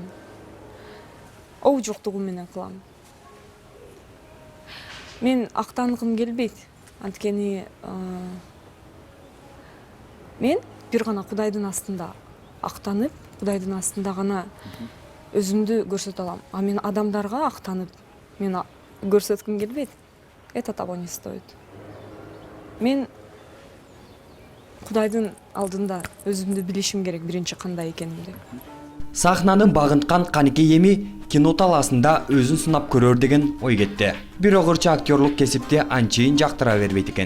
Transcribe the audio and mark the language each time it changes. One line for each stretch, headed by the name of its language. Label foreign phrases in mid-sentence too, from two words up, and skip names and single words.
Kyrgyz: Оо жоктугу менен кылам. Мен актангым келбейт. Анткени мен бир гана Кудайдын астында актанып, Кудайдын астында гана өзүмдү көрсөтө алам. А мен адамдарга актанып, мен көрсөткүм келбейт.
Russian: Это того не стоит.
Kyrgyz: Мен Кудайдын алдында өзүмдү билишим керек, биринчи кандай экенимди. Сахнанын багынткан Каныкей эми кино талаасында өзүн сынап көрөр деген ой кетти. Бирок ырчы актерлук кесипти анчейин жактыра бербейт экен.